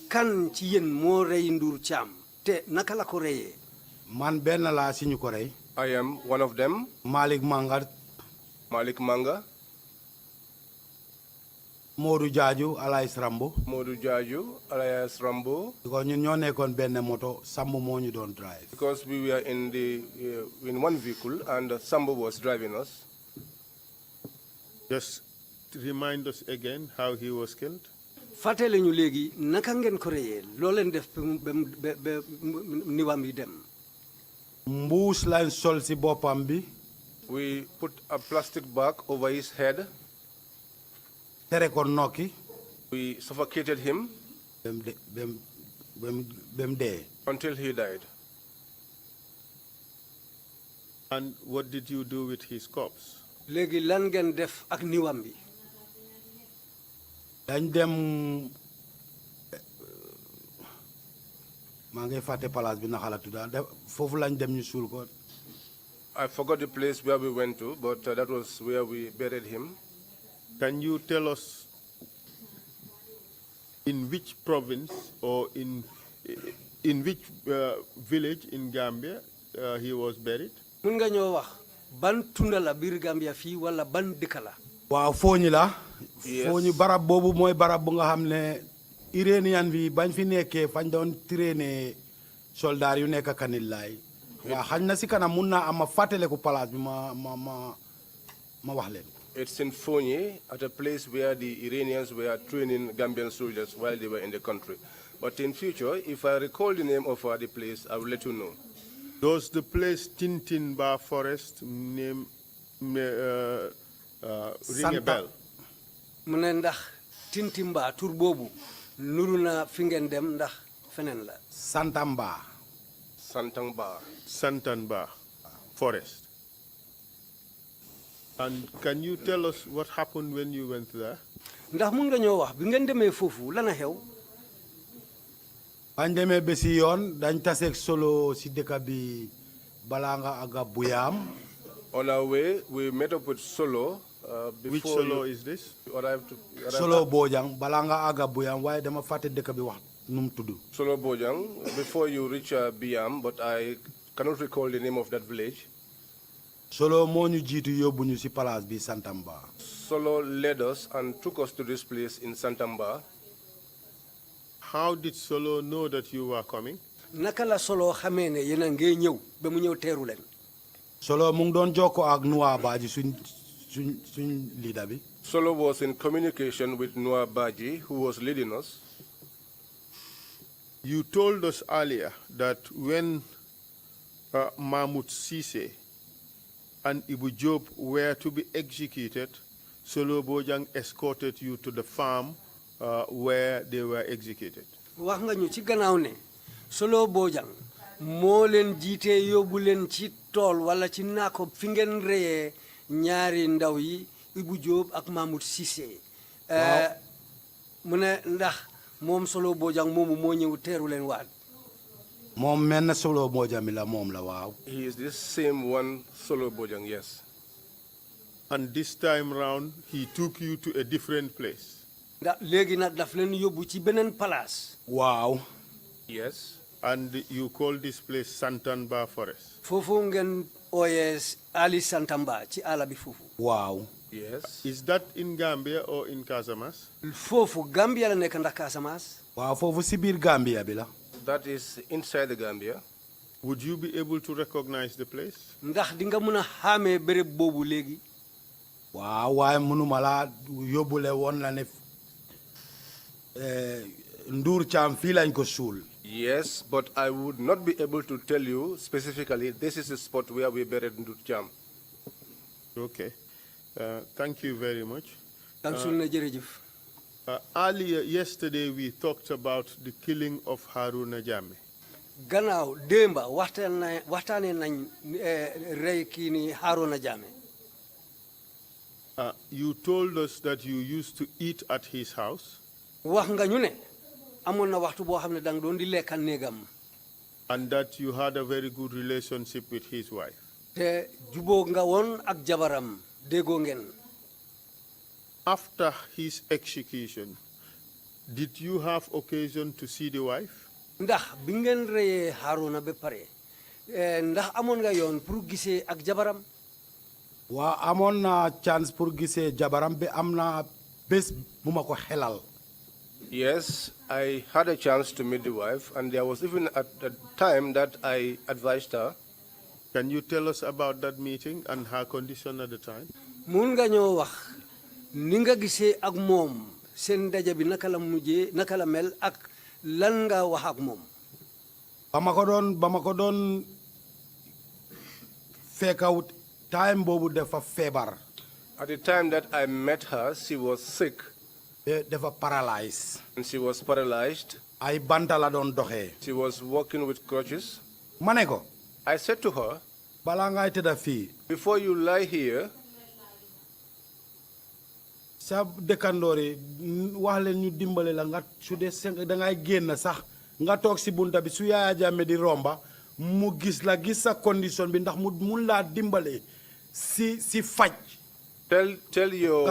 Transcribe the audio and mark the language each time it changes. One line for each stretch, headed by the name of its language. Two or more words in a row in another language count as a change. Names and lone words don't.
Wolof: kan ci yéen moo rey Ndur Thiam te naka la ko reyee. man benn laa si ñu ko rey.
English: I am one of them. Malik Manga. Malik Manga. Modou Jaaju alias Rambo. Modou Jaaju alias Rambo.
Wolof: because ñun ñoo nekkoon benn moto Sambu moo ñu doon drive.
English: Because we were in one vehicle and Sambo was driving us. Just remind us again how he was killed.
Wolof: fàttali ñu léegi naka ngeen ko reyee loo leen def ba niwam yi dem. mbuus lañ sol si boppam bi.
English: We put a plastic bag over his head.
Wolof: tere ko nokki.
English: We suffocated him
Wolof: bem dee.
English: until he died. And what did you do with his corpse?
Wolof: léegi lan ngeen def ak niwam bi. dañ dem maa ngi fàtte place bi naka la tudda foofu lañ dem ñu suul ko.
English: I forgot the place where we went to, but that was where we buried him. Can you tell us in which province or in which village in Gambia he was buried?
Wolof: mun nga ñoo wax ban tunda la biir Gambia fii wala ban dëkk la. waaw fooñi la. fooñi barab boobu mooy barab bu nga xam ne Iranian bi bañ fi nekkee fañ doon
French: traîner soldat
Wolof: yu nekk Kanilaay. waaw xañ na si kanam mun naa am ma fàttaleku place bi ma wax leen.
English: It's in Fonyi, at a place where the Iranians were training Gambian soldiers while they were in the country. But in future, if I recall the name of the place, I will let you know. Does the place Tintinba Forest name ring a bell?
Wolof: mu ne ndax Tintimba tur boobu nuru na fi ngeen dem ndax feneen la. Santamba. Santanba Forest.
English: And can you tell us what happened when you went there?
Wolof: ndax mun nga ñoo wax bi ngeen demee foofu lana xew. bañ demee ba si yoon dañ taseeg solo si dëkk bi balaa nga aga Buyam.
English: On our way, we met up with Solo. Which Solo is this?
Wolof: Solo Bojang balaa nga aga Buyam waaye dama fàtte dëkk bi wax nu mu tudd.
English: Solo Bojang, before you reach Biam, but I cannot recall the name of that village.
Wolof: Solo moo ñu jiitu yóbbu ñu si place bi Santamba.
English: Solo led us and took us to this place in Santamba. How did Solo know that you were coming?
Wolof: naka la Solo xamee ne yéen a ngee ñëw ba mu ñëw teeru leen. Solo mu ngi doon jokkoo ak Noah Baji suñ leader bi.
English: Solo was in communication with Noah Baji, who was leading us. You told us earlier that when Mahmoud Sise and Ibu Job were to be executed, Solo Bojang escorted you to the farm where they were executed.
Wolof: wax nga ñu ci gannaaw ne Solo Bojang moo leen jiite yóbbu leen ci tool wala ci naako fi ngeen reyee ñaari ndaw yi Ibu Job ak Mahmoud Cissé. mu ne ndax moom Solo Bojang moomu moo ñëw teeru leen waat. moom mel na Solo Bojang mi la moom la waaw.
English: He is this same one, Solo Bojang, yes. And this time round, he took you to a different place.
Wolof: ndax léegi nag daf leen yóbbu ci beneen place. waaw.
English: Yes. And you call this place Santamba Forest.
Wolof: foofu ngeen ooyee Ali Santamba ci àll bi foofu. waaw.
English: Yes. Is that in Gambia or in Casamance?
Wolof: foofu Gambia la nekk ndax Casamance. waaw foofu si biir Gambia bi la.
English: That is inside the Gambia. Would you be able to recognize the place?
Wolof: ndax di nga mën a xàmmee béréb boobu léegi. waaw waaye mënuma laa yóbbule woon la ne Ndur Thiam fii lañ ko suul.
English: Yes, but I would not be able to tell you specifically this is the spot where we buried Ndur Thiam. Okay. Thank you very much.
Wolof: jërëjëf.
English: Earlier yesterday we talked about the killing of Haruna Jammeh.
Wolof: gannaaw démba waxtaanee nañ rey kii ni Haruna Jammeh.
English: You told us that you used to eat at his house.
Wolof: wax nga ñu ne amoon na waxtu boo xam ne danga doon di lekka néegam.
English: And that you had a very good relationship with his wife.
Wolof: te jubóo nga woon ak jabaram déggoo ngeen.
English: After his execution, Did you have occasion to see the wife?
Wolof: ndax bi ngeen reyee Haruna ba pare ndax amoon nga yoon pour gisee ak jabaram waa amoon na
French: chance pour
Wolof: gisee jabaram bi am na bés bu ma ko xelal
English: Yes, I had a chance to meet the wife, and there was even at the time that I advised her. Can you tell us about that meeting and her condition at the time?
Wolof: mun nga ñoo wax ni nga gisee ak moom seen ndaje bi naka la mel ak lan nga wax ak moom ba ma ko doon fekkawut time boobu dafa feebar
English: At the time that I met her, she was sick
Wolof: dafa paralyzed
English: and she was paralyzed.
Wolof: ay banta la doon doxee
English: She was walking with crutches.
Wolof: ma ne ko
English: I said to her,
Wolof: balaa ngay tëdda fii
English: before you lie here,
Wolof: sa dëkkandoor yi wax leen ñu dimbale la nga su dee da ngay génn sax nga toog si bunta bi su Yaya Jammeh di romba mu gis sa condition bi ndax mu mun laa dimbale si faj
English: tell your